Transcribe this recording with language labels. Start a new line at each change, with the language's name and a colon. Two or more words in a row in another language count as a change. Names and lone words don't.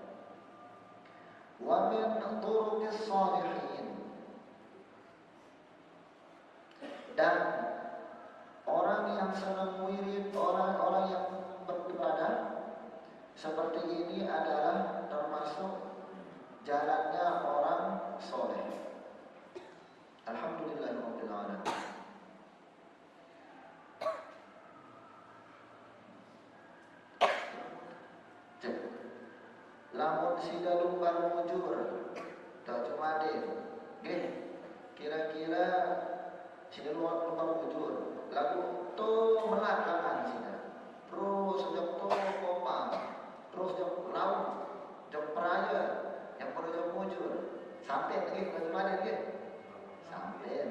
Arabic: ومن طرق الصالحين,
Indonesian: dan orang yang senang wirid, orang-orang yang beribadah seperti ini adalah termasuk jalannya orang soleh.
Arabic: الحمد لله رب العالمين.
Sasak: Lamun sida lumbar mujur tak cuma deh, kira-kira sida lumbar mujur lagu tuh melakangan sida, terus jam tuh kopang, terus jam laut, jam peraya, yang perlu jam mujur, sampai lagi tak cuma deh, sampai.